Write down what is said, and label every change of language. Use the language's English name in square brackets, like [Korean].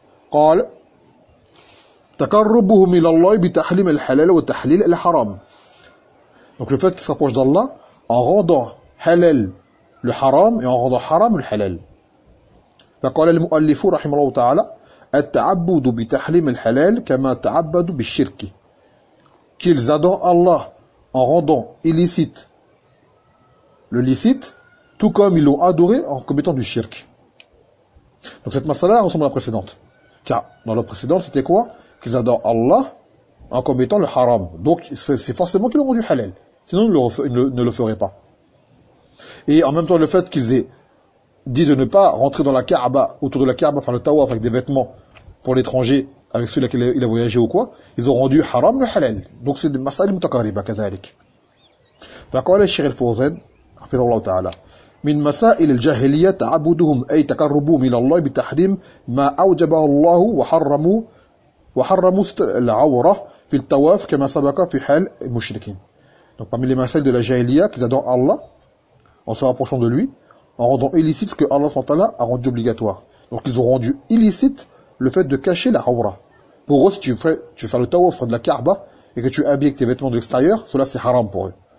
[Arabic] قال تقربهم الى الله بتحليل الحلال وتحليل الحرام. [French] Donc le fait qu'ils se rapprochent d'Allah en rendant halal le haram et en rendant haram le halal. [Arabic] فقال المؤلف رحمه الله تعالى التعبد بتحليل الحلال كما تعبد بالشرك. [French] Qu'ils adorent Allah en rendant illicite le licite, tout comme ils l'ont adoré en commettant du shirk. Donc cette masala ressemble à la précédente. Car dans la précédente, c'était quoi? Qu'ils adorent Allah en commettant le haram. Donc c'est forcément qu'ils l'ont rendu halal. Sinon, ils ne le feraient pas. Et en même temps, le fait qu'ils aient dit de ne pas rentrer dans la Kaaba, autour de la Kaaba, enfin le Tawaf avec des vêtements pour l'étranger, avec celui-là qui a voyagé ou quoi, ils ont rendu haram le halal. Donc c'est des masala [Arabic] mutakariba, kazalik. [French] D'accord, les shirk al-fawzan. [Arabic] حفظه الله تعالى من مسائل الجاهلية تعبدهم أي تقربهم إلى الله بتحريم ما أوجبه الله وحرموا العورة في التواف كما سبق في حال المشركين. [French] Donc parmi les مسائل de la jahiliya qu'ils adorent Allah en se rapprochant de lui en rendant illicite ce que Allah SWT a rendu obligatoire. Donc ils ont rendu illicite le fait de cacher la awra. Pour eux, si tu fais le tawaf près de la Kaaba et que tu habilles avec tes vêtements de l'extérieur, cela c'est haram pour eux.